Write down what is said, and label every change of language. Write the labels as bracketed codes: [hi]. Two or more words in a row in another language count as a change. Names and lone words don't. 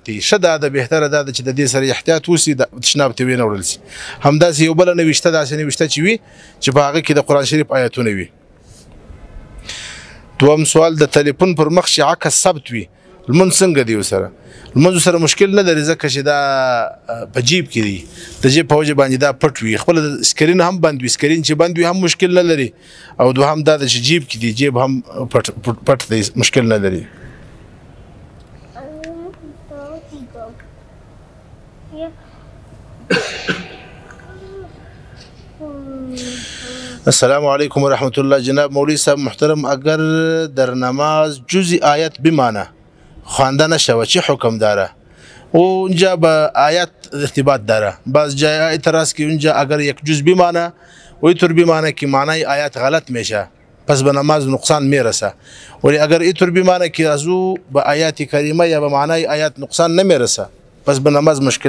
[ps] دي شدا د بهتره ده چې د دې سره احتیاط وسی د تشناب ته وینه ورل شي همداسې یو بل نوښته داسې نوښته چې وي چې په هغه کې د قرآن شریف آیاتونه وي دوم سوال د ټلیفون پر مخ چې عکس ثبت وي لمونځ څنګه دی ورسره لمونځ سره مشکل نه لري ځکه چې دا په جیب کې دی د جیب په وجه باندې دا پټ وي خپل سکرین هم بند وي سکرین چې بند وي هم مشکل نه لري او دوهم دا چې جیب کې دی جیب هم پټ دی مشکل نه لري [ar] السلام علیکم ورحمت الله [fa] جناب مولوی صاحب محترم اگر در نماز جزئی آیت بمانه خوانده نشوه چه حکم داره و اونجا با آیت ارتباط داره بعض جای اعتراض که اونجا اگر یک جز بمانه و اینطور بمانه که معنای آیت غلط میشه پس به نماز نقصان میرسه ولی اگر اینطور بمانه که از او به آیات کریمه یا به معنای آیت نقصان نمیرسه پس به نماز مشکل